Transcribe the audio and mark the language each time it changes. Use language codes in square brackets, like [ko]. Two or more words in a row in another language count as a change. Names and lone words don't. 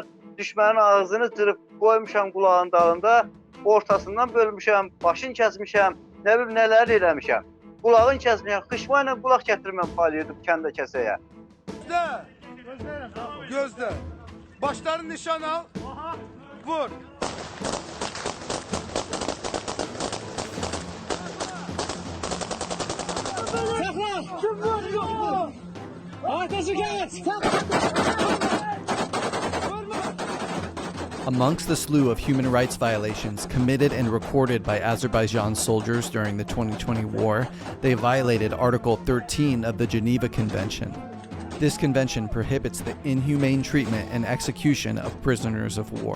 [az] Düşmənin ağzını cırıb qoymuşam qulağın dalında. Ortasından bölmüşəm, başını kəsmişəm, nə bilim nələr eləmişəm. Qulağını kəsmişəm, xışma ilə qulaq gətirməm palıyordum kəndə kəsəyə. Gözlə. Başlarını nişan al. Vur. [tr] Sakla! Kim vur? Yok mu? Ateşi geç! [en] Amongst the slew of human rights violations committed and recorded by Azerbaijan soldiers during the 2020 war, they violated Article 13 of the Geneva Convention. This convention prohibits the inhumane treatment and execution of prisoners of war.